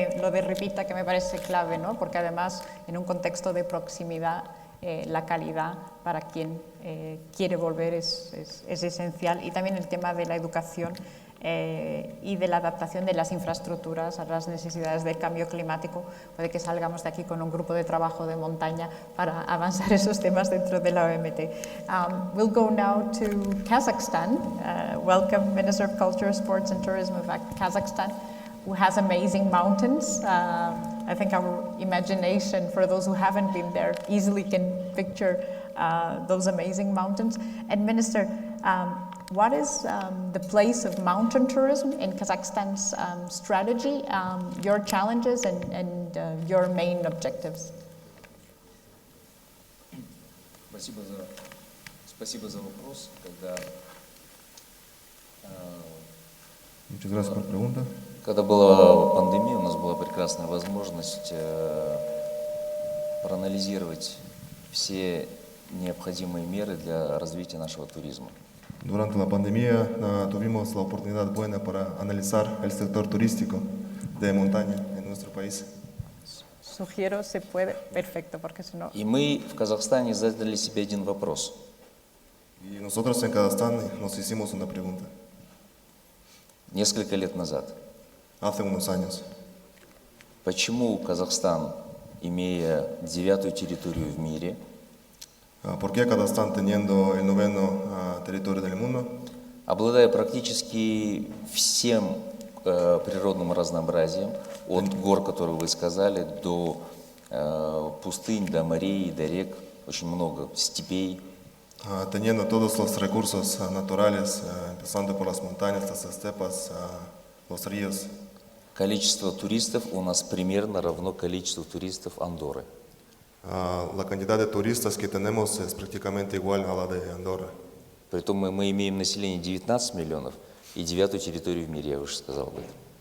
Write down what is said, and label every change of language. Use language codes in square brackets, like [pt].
[es] Lo de repita que me parece clave, ¿no? Porque además en un contexto de proximidad la calidad para quien quiere volver es esencial y también el tema de la educación y de la adaptación de las infraestructuras a las necesidades del cambio climático. Puede que salgamos de aquí con un grupo de trabajo de montaña para avanzar esos temas dentro de la OMT. [en] We'll go now to Kazakhstan. Welcome, Minister of Culture, Sports and Tourism of Kazakhstan, who has amazing mountains. I think our imagination, for those who haven't been there, easily can picture those amazing mountains. And Minister, what is the place of mountain tourism in Kazakhstan's strategy, your challenges and your main objectives? [ru] Спасибо за вопрос. [es] Muchas gracias por la pregunta. [ru] Когда была пандемия, у нас была прекрасная возможность проанализировать все необходимые меры для развития нашего туризма. [es] Durante la pandemia tuvimos la oportunidad buena para analizar el sector turístico de montaña en nuestro país. Sugiero, se puede, perfecto, porque si no... [ru] И мы в Казахстане задали себе один вопрос. [es] Y nosotros en Kazajstán nos hicimos una pregunta. [ru] Несколько лет назад. [es] Hace unos años. [ru] Почему Казахстан, имея 9-ю территорию в мире, [es] ¿Por qué Kazajstán, teniendo el 9º territorio del mundo, [ru] обладая практически всем природным разнообразием, от гор, которые вы сказали, до пустынь, до морей, до рек, очень много степей, [es] teniendo todos los recursos naturales, empezando por las montañas, las estepas, los ríos, [ru] количество туристов у нас примерно равно количеству туристов Андорры. [es] La cantidad de turistas que tenemos es prácticamente igual a la de Andorra. [ru] Притом мы имеем население 19 миллионов и 9-ю территорию в мире, я уже сказал об этом.